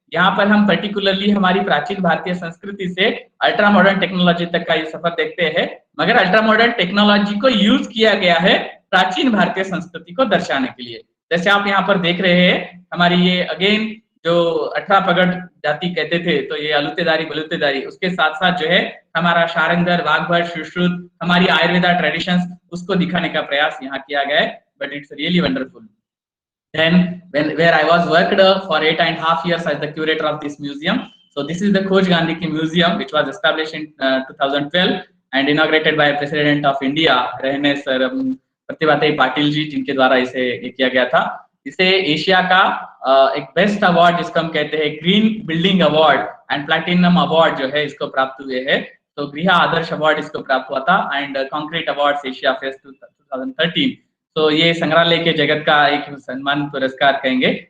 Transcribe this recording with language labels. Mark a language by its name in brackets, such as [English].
[Hindi] यहाँ पर हम पर्टिकुलरली हमारी प्राचीन भारतीय संस्कृति से अल्ट्रा मॉडर्न टेक्नोलॉजी तक का ये सफर देखते हैं, मगर अल्ट्रा मॉडर्न टेक्नोलॉजी को यूज किया गया है प्राचीन भारतीय संस्कृति को दर्शाने के लिए। जैसे आप यहाँ पर देख रहे हैं, हमारी ये अगेन जो 18 पगड़ जाति कहते थे, तो ये अलुतेदारी बलुतेदारी, उसके साथ साथ जो है हमारा शारंगधर, वाघभट, सुश्रुत, हमारी आयुर्वेदा ट्रेडिशंस, उसको दिखाने का प्रयास यहाँ किया गया है। [English] But it's really wonderful. Then where I was worked for 8.5 years as the curator of this museum. So this is the Khoj Gandhi Ki Museum, which was established in 2012 and inaugurated by President of India, [Hindi] रहने sir Pratibhatai Patil ji, जिनके द्वारा इसे किया गया था। इसे Asia का एक बेस्ट अवार्ड जिसको हम कहते हैं green building award and platinum award जो है इसको प्राप्त हुए हैं। तो गृह आदर्श अवार्ड इसको प्राप्त हुआ था and concrete award Asia fest 2013। तो ये संग्रहालय के जगत का एक सम्मान पुरस्कार कहेंगे।